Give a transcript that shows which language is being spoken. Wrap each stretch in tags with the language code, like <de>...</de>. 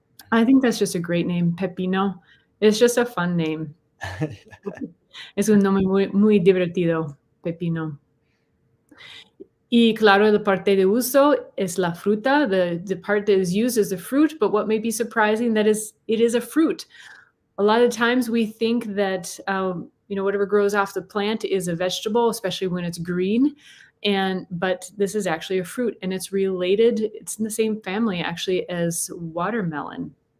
<en>I think that's just a great name, Pepino. It's just a fun name.</en> <es>Es un nombre muy, muy divertido, Pepino. Y claro, la parte de uso es la fruta.</es> <en>The part that is used is the fruit, but what may be surprising that it is a fruit. A lot of times we think that, whatever grows off the plant is a vegetable, especially when it's green. But this is actually a fruit, and it's related. It's in the same family actually as watermelon.</en>